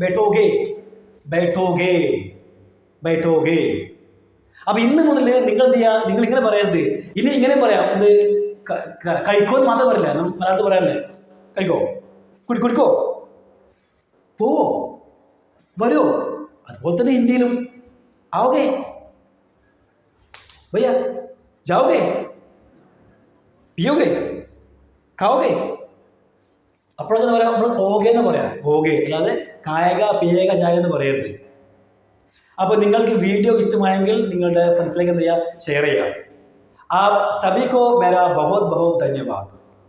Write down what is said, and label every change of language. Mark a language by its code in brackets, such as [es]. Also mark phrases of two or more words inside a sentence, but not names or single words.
[hi] बैठोगे. [ml] അപ്പൊ ഇന്ന് മുതൽ നിങ്ങൾ എന്ത് ചെയ്യാ, നിങ്ങൾ ഇങ്ങനെ പറയരുത്. ഇനി ഇങ്ങനെ പറയാം, എന്ത് കഴിക്കോന്ന് മാത്രം പറയില്ല, മലയാളത്തിൽ പറയാറില്ലേ. കഴിക്കോ, കുടിക്കോ, പോവോ, വരുമോ. അതുപോലെ തന്നെ ഹിന്ദിയിലും [hi] आओगे भैया जाओगे पियोगे खाओगे [ml] അപ്പോഴൊക്കെ എന്താ പറയാം, നമ്മൾ ഓകെ എന്ന് പറയാം. ഓകെ അല്ലാതെ [hi] खाएगा पिएगा जाएगा [ml] എന്ന് പറയരുത്. അപ്പോൾ നിങ്ങൾക്ക് വീഡിയോ ഇഷ്ടമായെങ്കിൽ നിങ്ങളുടെ ഫ്രണ്ട്സിലേക്ക് എന്ത് ചെയ്യുക, ഷെയർ ചെയ്യുക. [hi] आप सभी को मेरा बहुत बहुत धन्यवाद.